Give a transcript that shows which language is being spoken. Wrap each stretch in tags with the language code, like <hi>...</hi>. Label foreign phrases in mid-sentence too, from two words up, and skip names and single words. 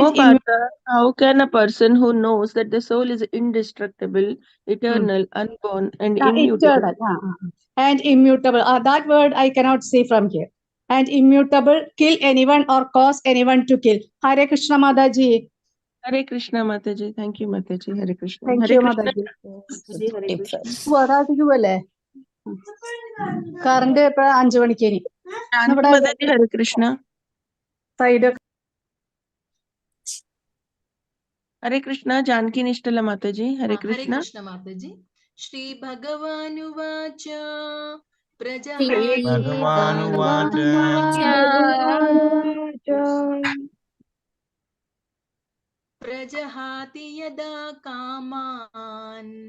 <en>Oh, Partha, how can a person who knows that the soul is indestructible, eternal, unborn, and immutable? eternal, and immutable. That word I cannot say from here. And immutable, kill anyone or cause anyone to kill. Hare Krishna Mataji. Hare Krishna Mataji. Thank you, Mataji. Hare Krishna. Thank Hare you, Krishna. Mataji. Mataji, Hare Krishna.</en> <ml>വരാതിരിക്കുമല്ലേ കറണ്ട് എപ്പോഴാ 5 മണിക്ക് ഇനി Janki ഇവിടെ</ml> <en>Mataji, Hare Krishna.</en> <ml>സൈഡ്</ml> <en>Hare Krishna. Janki Nishtala Mataji. Hare Hare Krishna. Krishna Mataji.</en> <sa>श्री भगवानुवाच Bhagavanuvacha प्रजहाति यदा कामान्</sa>